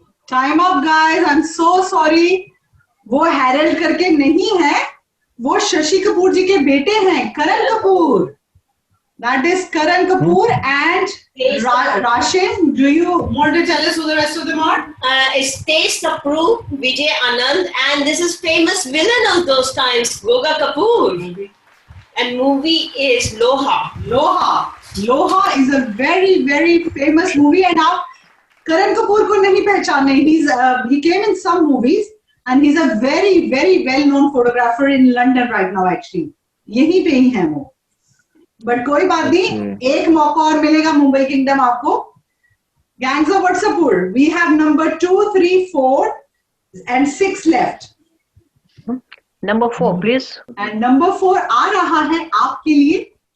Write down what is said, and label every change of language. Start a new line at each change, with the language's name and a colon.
English: Time up guys. I'm so sorry.
Hindi: वो Harald करके नहीं है, वो शशि कपूर जी के बेटे हैं, करण Kapoor.
English: That is Karan Kapoor and Rashim. Do you want to tell us who the rest of them are? It's Tej Kapoor, Vijay Anand, and this is famous villain of those times, Goga Kapoor. And movie is Loha. Loha is a very, very famous movie, and now Karan Kapoor
Hindi: को नहीं पहचाने.
English: He came in some movies, and he's a very, very well-known photographer in London right now.
Hindi: Actually, यहीं पे ही हैं वो. But कोई बात नहीं, एक मौका और मिलेगा मुंबई किंगडम आपको.
English: Gangs of Watsapur. We have number 2, 3, 4, and 6 left. Number 4, please. And number 4
Hindi: आ रहा है आपके लिए.